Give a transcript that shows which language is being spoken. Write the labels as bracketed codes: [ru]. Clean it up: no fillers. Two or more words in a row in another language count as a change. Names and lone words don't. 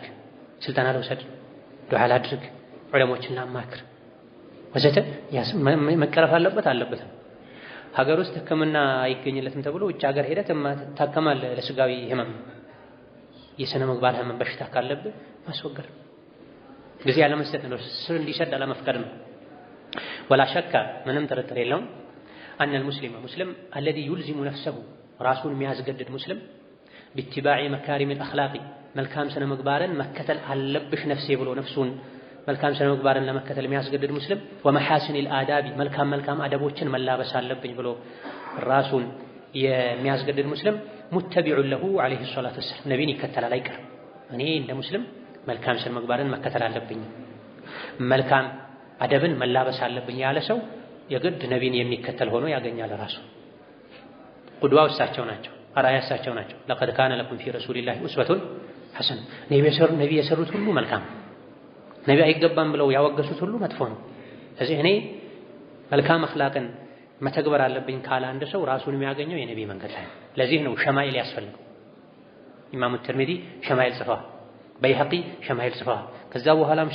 [am] ስልጠና ልውሰድ፣ ዱዓ ላድርግ፣ ዑለሞችን ላማክር ወዘተ መቀረፍ አለበት። ሀገር ውስጥ ሕክምና አይገኝለትም ተብሎ ውጭ ሀገር ሄደህ ታከማለህ። ለስጋዊ ህመም የስነ ምግባር ህመም በሽታ ካለብህ ማስወገድ ጊዜ ያለመስጠት ነው። ስር እንዲሰድ አለመፍቀድ ነው። [ar] ولا شك [am] ምንም ጥርጥር የለውም [ar] أن المسلم [am] ሙስሊም [ar] الذي يلزم نفسه [am] ራሱን የሚያስገድድ ሙስሊም [ar] باتباع مكارم الاخلاق [am] መልካም ስነ ምግባርን መከተል አለብሽ ነፍሴ ብሎ ነፍሱን መልካም ስነ ምግባርን ለመከተል የሚያስገድድ ሙስሊም [ar] ومحاسن الآداب [am] መልካም አደቦችን መላበስ አለብኝ ብሎ ራሱን የሚያስገድድ ሙስሊም ሙተቢዑ [ar] له عليه الصلاه والسلام [am] ነብይን ይከተላል አይቀርም። እኔ እንደ ሙስሊም መልካም ስነ ምግባርን መከተል አለብኝ፣ መልካም አደብን መላበስ አለብኝ ያለ ሰው የግድ ነብይን የሚከተል ሆኖ ያገኛል። ራሱ ቁድዋው እሳቸው ናቸው፣ አርአያ እሳቸው ናቸው። [ar] لقد كان لكم في رسول الله أسوة حسنة [am] ነብይ የሰሩት ሁሉ መልካም፣ ነብይ አይገባም ብለው ያወገሱት ሁሉ መጥፎ ነው። ስለዚህ እኔ መልካም አኽላቅን መተግበር አለብኝ ካለ አንድ ሰው ራሱን የሚያገኘው የነብይ መንገድ ላይ። ለዚህ ነው ሸማኢል ያስፈልገው። ኢማሙ ተርሚዚ ሸማኢል ጽፈዋል፣ በይሐቂ ሸማኢል ጽፈዋል፣ ከዛ በኋላም